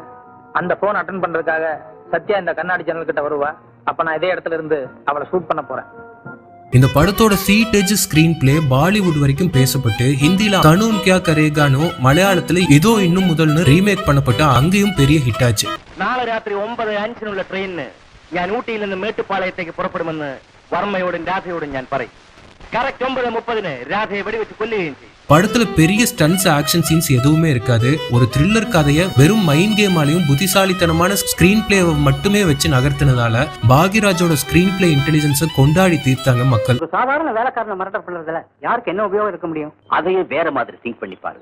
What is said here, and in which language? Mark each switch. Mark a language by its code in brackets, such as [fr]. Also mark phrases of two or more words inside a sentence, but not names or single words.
[ta] அந்த போன் அட்டன் பண்றதுக்காக சத்யா இந்த கண்ணாடி ஜன்னல் கிட்ட வருவா. அப்ப நான் இதே இடத்துல இருந்து அவளை ஷூட் பண்ண போறேன். இந்த படத்தோட சீட்டேஜ் [en] screen play [ta] பாலிவுட் வரைக்கும் பேசப்பட்டு ஹிந்தில கனூன் கியா கரேகானோ, மலையாளத்துல இதோ இன்னும் முதல்னு ரீமேக் பண்ணப்பட்டு அங்கேயும் பெரிய ஹிட் ஆச்சு. [ml] നാളെ രാത്രി 9:05 ട്രെയിനിന് ഞാൻ ഊട്ടിയിൽ നിന്ന് മേട്ടുപ്പാളയത്തേക്ക് പുറപ്പെടുമെന്ന് വർമ്മയോടും രാധയോടും ഞാൻ പറയും. കറക്റ്റ് 9:30 രാധയെ വെടിവെച്ച് കൊല്ലുകയും ചെയ്യും. [ta] படத்துல பெரிய [en] stunts, action scenes [ta] எதுவுமே இருக்காது. ஒரு த்ரில்லர் கதையை வெறும் மைண்ட் கேமாலையும் புத்திசாலித்தனமான ஸ்கிரீன் பிளேவை மட்டுமே வச்சு நகர்த்தினதால பாக்யராஜோட [en] screen play [ta] இன்டெலிஜென்ஸை கொண்டாடி தீர்த்தாங்க மக்கள். சாதாரண வேலைக்காரனை மர்டர் பண்றதுல யாருக்கு என்ன உபயோகம் இருக்க முடியும்? அதையே வேற மாதிரி திங்க் பண்ணி பாரு.